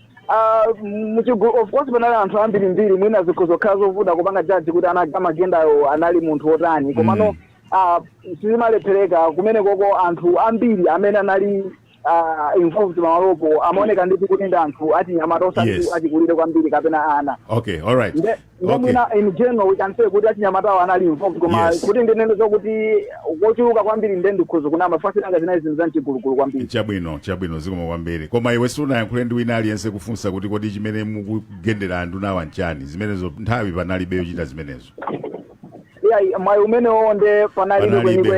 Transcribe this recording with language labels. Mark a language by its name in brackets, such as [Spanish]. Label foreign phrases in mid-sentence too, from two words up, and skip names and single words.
[English] of course [Nyanja] panali anthu ambirimbiri mwina zikhozokhala zovuta kupanga jaji kuti amagendayo anali munthu wotani komano sizimalephereka kumene koko anthu ambiri amene anali involved pamalopo amaoneka ndithu kuti ndi anthu achinyamata osati achikulire kwambiri kapena ana. [English] Okay, all right. [Nyanja] Mwina [English] in general we can say [Nyanja] kuti achinyamatawo anali involved koma kuti ndinene zokuti kochuluka kwambiri ndikhozo kunama fasiranga zinayi zinthu zamchigulugulu kwambiri. Chabwino zikomo kwambiri. Koma iwe sunayankhule ndi wina aliyense kufunsa kuti kodi chimene mukugendera anthu nawa nchani zimenezo nthawi panalibe yochita zimenezo. Mwayi umene wonde panalibe kwenikweni